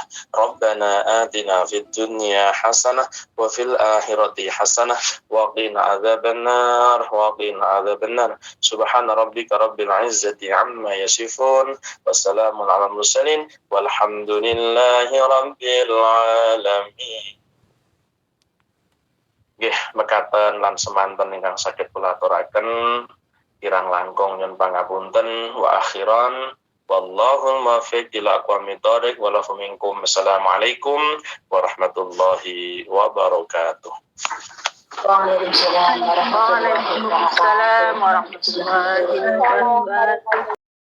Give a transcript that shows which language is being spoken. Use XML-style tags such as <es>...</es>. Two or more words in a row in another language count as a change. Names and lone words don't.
<ar>ربنا آتنا في الدنيا حسنة وفي الآخرة حسنة وقنا عذاب النار وقنا عذاب النار. سبحان ربك رب العزة عما يصفون وسلام على المرسلين والحمد لله رب العالمين.</ar> <jv>Nggih, mekaten lan semanten ingkang saged kula aturaken kirang langkung nyuwun pangapunten</jv> <ar>وآخرا والله الموفق إلى أقوم الطريق ولكم منكم. السلام عليكم ورحمة الله وبركاته. وعليكم السلام ورحمة الله وبركاته.</ar>